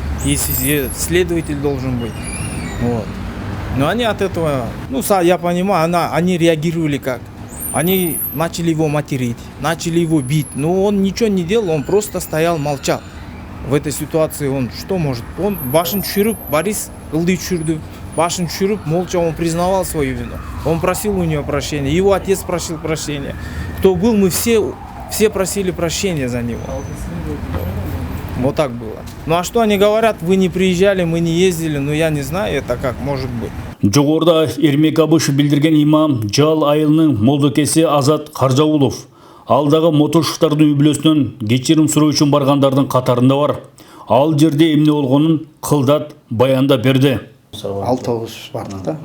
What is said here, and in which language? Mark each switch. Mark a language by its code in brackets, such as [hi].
[ru] Если следователь должен быть. Вот. Но они от этого, ну я понимаю, они реагировали как? Они начали его материть, начали его бить, но он ничего не делал, он просто стоял, молчал. В этой ситуации он что может? [ky] Он башын түшүрүп, Борис ылды түшүрдү, башын түшүрүп, [ru] молча он признавал свою вину. Он просил у него прощения, его отец просил прощения. Кто был, мы все просили прощения за него. Вот так было. Ну а что они говорят, вы не приезжали, мы не ездили, ну я не знаю, это как может быть. [ky] Жогоруда Эрмек Абышев билдирген имам Жал айылынын молдокеси Азат Каржаулов алдағы Мотошевтардын үй бүлөсүнөн кечирим суроо үчүн баргандардын катарында бар. Ал жерде эмне болгонун кылдат баяндап берди. 6-9 бардык да.